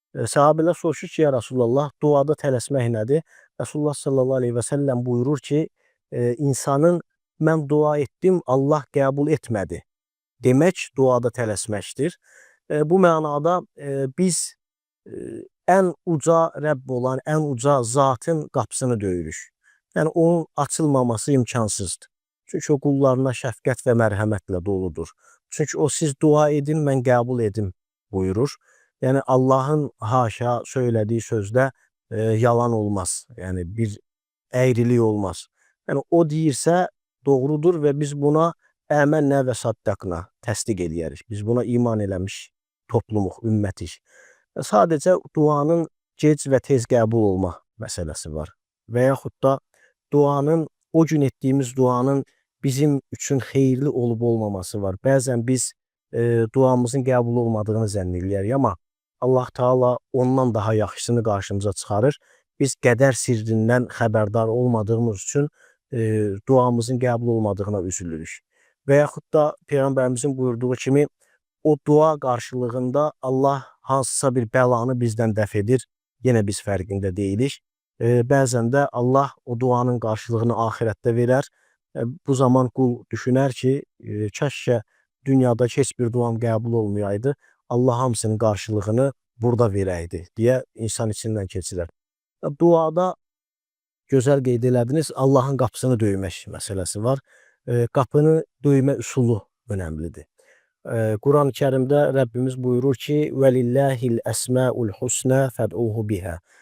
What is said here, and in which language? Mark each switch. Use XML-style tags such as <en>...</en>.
<az>Səhabələr soruşur ki, ya Rasulallah, duada tələsmək nədir? Rasulullah sallallahu aleyhi və səlləm buyurur ki, insanın mən dua etdim, Allah qəbul etmədi demək duada tələsməkdir. Bu mənada biz ən uca Rəbb olan, ən uca zatın qapısını döyürük. Yəni onun açılmaması imkansızdır. Çünki o qullarına şəfqət və mərhəmətlə doludur. Çünki o siz dua edin, mən qəbul edim buyurur. Yəni Allahın haşa söylədiyi sözdə yalan olmaz. Yəni bir əyrilik olmaz. Yəni o deyirsə doğrudur və biz buna</az> <ar>əmənnə və saddaqna</ar> <az>təsdiq eləyərik. Biz buna iman eləmiş toplumuq, ümmətik. Sadəcə duanın gec və tez qəbul olma məsələsi var. Və yaxud da duanın, o gün etdiyimiz duanın bizim üçün xeyirli olub olmaması var. Bəzən biz duamızın qəbul olmadığını zənn eləyərik, amma Allah Teala ondan daha yaxşısını qarşımıza çıxarır. Biz qədər sirrindən xəbərdar olmadığımız üçün duamızın qəbul olmadığına üzülürük. Və yaxud da Peyğəmbərimizin buyurduğu kimi o dua qarşılığında Allah hansısa bir bəlanı bizdən dəf edir. Yenə biz fərqində deyilik. Bəzən də Allah o duanın qarşılığını axirətdə verər. Bu zaman qul düşünər ki, kəşkə dünyada heç bir duam qəbul olmayaydı. Allah hamısının qarşılığını burada verəydi deyə insan içindən keçirər. Duada gözəl qeyd elədiniz, Allahın qapısını döymək məsələsi var. Qapını döymə üsulu önəmlidir. Quran-ı Kərimdə Rəbbimiz buyurur ki,</az> <ar>وَلِلَّهِ الْأَسْمَاءُ الْحُسْنَى فَدْعُوهُ بِهَا.</ar>